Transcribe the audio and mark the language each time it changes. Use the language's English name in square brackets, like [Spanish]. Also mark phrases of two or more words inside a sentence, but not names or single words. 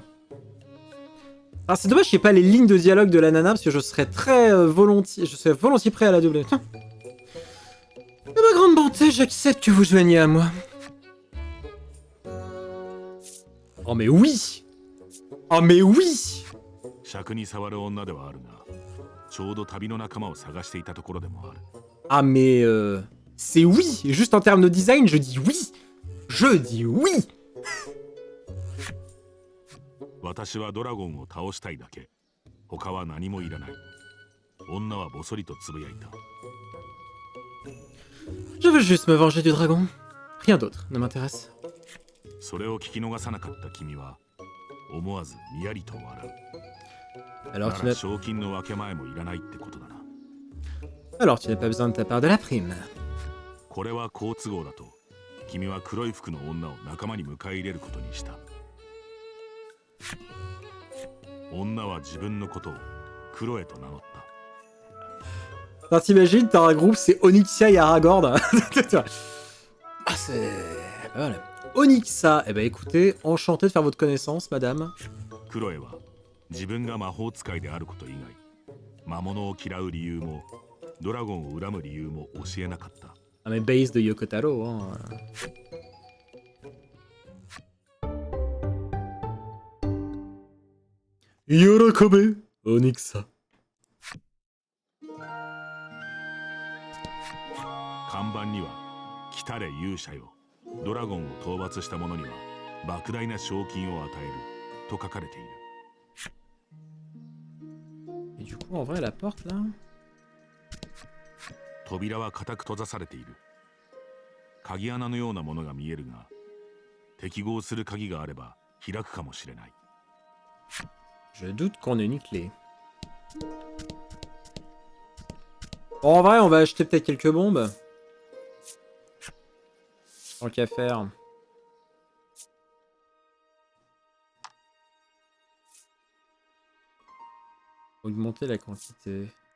[French] Alors c'est dommage qu'il n'y ait pas les lignes de dialogue de la nana, parce que je serais très volontiers prêt à la doubler. De ma grande bonté, j'accepte que vous joigniez à moi. Oh mais oui! Oh mais oui! [Japanese] 尺に触る女ではあるが、ちょうど旅の仲間を探していたところでもある。 [French] Ah mais c'est oui! Juste en termes de design, je dis oui! Je dis oui! [Japanese] 私はドラゴンを倒したいだけ。他は何もいらない。女はぼそりとつぶやいた。 [French] Je veux juste me venger du dragon. Rien d'autre ne m'intéresse. [Japanese] それを聞き逃さなかった君は思わずにやりと笑う。 [French] Alors [Japanese] だ [French] tu [Japanese] から [French] n'as [Japanese] 賞金の分け前もいらないってことだな。 [French] Alors tu n'as pas besoin de ta part de la prime. [Japanese] これは好都合だと君は黒い服の女を仲間に迎え入れることにした。女は自分のことをクロエと名乗った。 [French] Alors t'imagines, t'as un groupe, c'est Onyxia et Aragorn. Ah c'est pas mal. Onyxa, eh ben écoutez, enchanté de faire votre connaissance, madame. [Japanese] クロエは自分が魔法使いであること以外、魔物を嫌う理由もドラゴンを恨む理由も教えなかった。 [French] Ah mais base de Yoko Taro, hein. [Japanese] Yorokobe, Onyxa. 看板には「来たれ勇者よ、ドラゴンを討伐した者には莫大な賞金を与える」と書かれている。 [French] Et du coup, en vrai, la porte là. [Japanese] 扉は固く閉ざされている。鍵穴のようなものが見えるが、適合する鍵があれば開くかもしれない。 [French] Je doute qu'on ait une clé. Bon, en vrai, on va acheter peut-être quelques bombes. Tant qu'à faire. Augmenter la quantité.